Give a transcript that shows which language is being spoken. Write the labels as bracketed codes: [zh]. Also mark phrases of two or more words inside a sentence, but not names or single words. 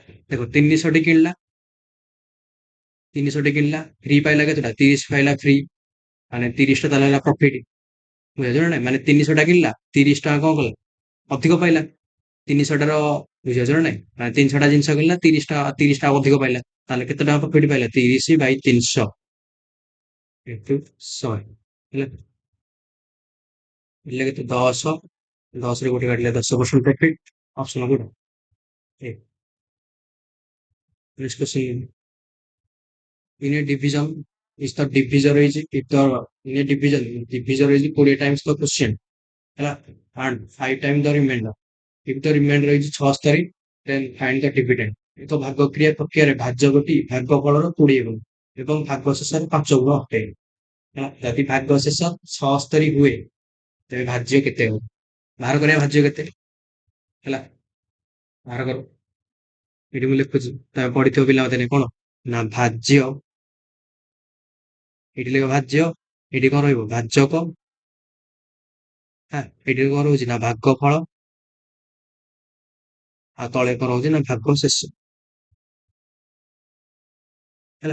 [or] ଦେଖ 300ଟି କିଣିଲା 300ଟି କିଣିଲା ଫ୍ରି ପାଇଲା କେତେଟା 30 ପାଇଲା ଫ୍ରି ମାନେ 30ଟା ତାହେଲେ ହେଲା ପ୍ରଫିଟ ବୁଝାଯାଉଛି ନା ନାଇଁ ମାନେ 300ଟା କିଣିଲା 30 ଟଙ୍କା କଣ କଲା ଅଧିକ ପାଇଲା 300ଟାର ବୁଝାଯାଉଛି ନା ନାଇଁ ମାନେ 300ଟା ଜିନିଷ କିଣିଲା 30ଟା ଅଧିକ ପାଇଲା ତାହେଲେ କେତେ ଟଙ୍କା ପ୍ରଫିଟ ପାଇଲା 30 ବାଇ 300 ଇଣ୍ଟୁ 100 ହେଲା। ହେଲେ କେତେ 10 10ରେ ଗୋଟେ କାଟିଲେ 10% ପ୍ରଫିଟ ଅପସନ କୋଉଟା ଏ [en] next question in a division is the divisor is if the in a divisor is 20 times the quotient ହେଲା and 5 times the remainder if the remainder is 76 then find the dividend [or] ଏ ତ ଭାଗ କ୍ରିୟା ପ୍ରକ୍ରିୟାରେ ଭାଜକଟି ଭାଗଫଳର 20 ଗୁଣ ଏବଂ ଭାଗ ଶେଷରେ 5 ଗୁଣ ଅଟେ ହେଲା। ଯଦି ଭାଗ ଶେଷ 76 ହୁଏ ତେବେ ଭାଜ୍ୟ କେତେ ହବ ବାହାର କରିବା ଭାଜ୍ୟ କେତେ ହେଲା ବାହାର କର ଏଠି ମୁଁ ଲେଖୁଛି ତମେ ପଢିଥିବ ପିଲାମାନେ କଣ ନା ଭାଜ୍ୟ ଏଇଠି ଲେଖ ଭାଜ୍ୟ ଏଇଠି କଣ ରହିବ ଭାଜକ ହଁ ଏଇଠି କଣ ରହୁଛି ନା ଭାଗ ଫଳ ଆଉ ତଳେ କଣ ରହୁଛି ନା ଭାଗ ଶେଷ ହେଲା।